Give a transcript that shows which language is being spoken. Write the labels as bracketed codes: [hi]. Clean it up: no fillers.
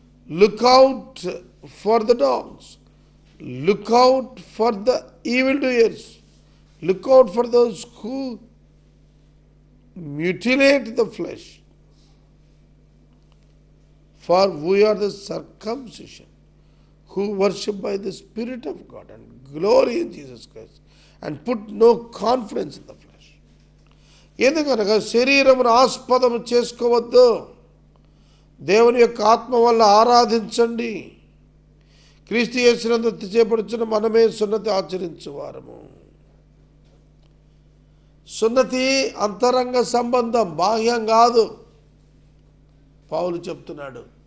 [en] Look out for the dogs, look out for the evil doers, look out for those who mutilate the flesh. For we are the circumcision who worship by the Spirit of God and glory in Jesus Christ and put no confidence in the flesh. [te] ఎందుకనగా శరీరమును ఆస్పదము చేసుకోవద్దు, దేవుని యొక్క ఆత్మ వల్ల ఆరాధించండి. క్రీస్తు యేసునందు చేపడుచున్న మనమే సున్నతి ఆచరించువారము. సున్నతి అంతరంగ సంబంధం, బాహ్యం కాదు పౌలు చెప్తున్నాడు.